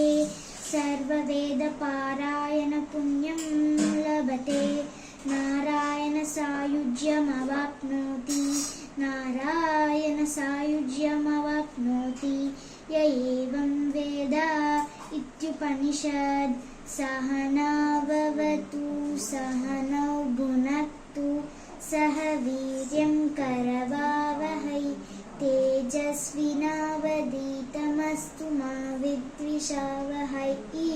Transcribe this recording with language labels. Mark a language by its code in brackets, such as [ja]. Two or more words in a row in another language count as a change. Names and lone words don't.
[sa] సర్వవేదపారాయణ పుణ్యం లభతే. నారాయణ సాయుజ్యమవాప్నోతి నారాయణ సాయుజ్యమవాప్నోతి. య ఏవం వేద ఇత్యుప उपनिषद् सहनाववतु सहनौ भुनक्तु सह वीर्यं करवावहै तेजस्विनावधीतमस्तु मा विद्विषावहै।